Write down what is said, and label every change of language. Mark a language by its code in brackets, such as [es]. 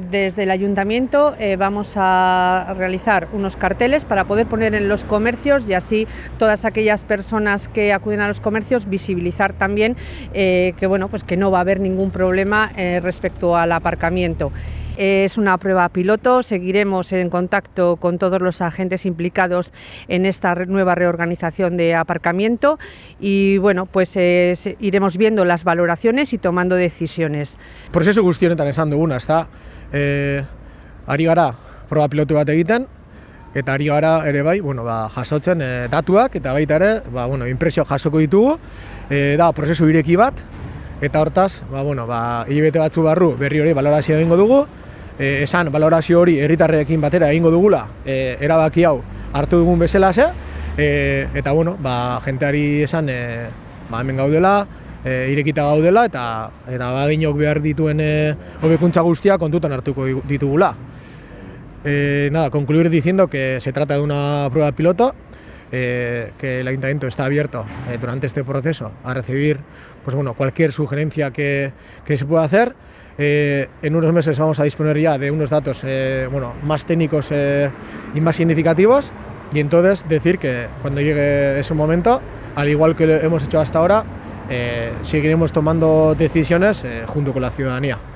[es] Desde el ayuntamiento vamos a realizar unos carteles para poder poner en los comercios, y así todas aquellas personas que acuden a los comercios visibilizar también que no va a haber ningún problema respecto al aparcamiento. Es una prueba piloto, seguiremos en contacto con todos los agentes implicados en esta nueva reorganización de aparcamiento, y iremos viendo las valoraciones y tomando decisiones. [eu] Prozesu guzti honetan esan duguna, ezta? Ari gara proba pilotu bat egiten, eta ari gara ere bai, jasotzen datuak, eta baita ere, inpresio jasoko ditugu, da prozesu ireki bat, eta hortaz, hilabete batzu barru berri hori balorazio egingo dugu, esan balorazio hori herritarrekin batera egingo dugula, erabaki hau hartu dugun bezalaxe, eta jenteari esan hemen gaudela, irekita gaudela, eta Abadiñok behar dituen hobekuntza guztiak kontutan hartuko ditugula. [es] Concluir diciendo que se trata de una prueba piloto, que el Ayuntamiento está abierto durante este proceso a recibir cualquier sugerencia que se pueda hacer. En unos meses vamos a disponer ya de unos datos más técnicos y más significativos, y entonces decir que cuando llegue ese momento, al igual que lo hemos hecho hasta ahora, seguiremos tomando decisiones junto con la ciudadanía.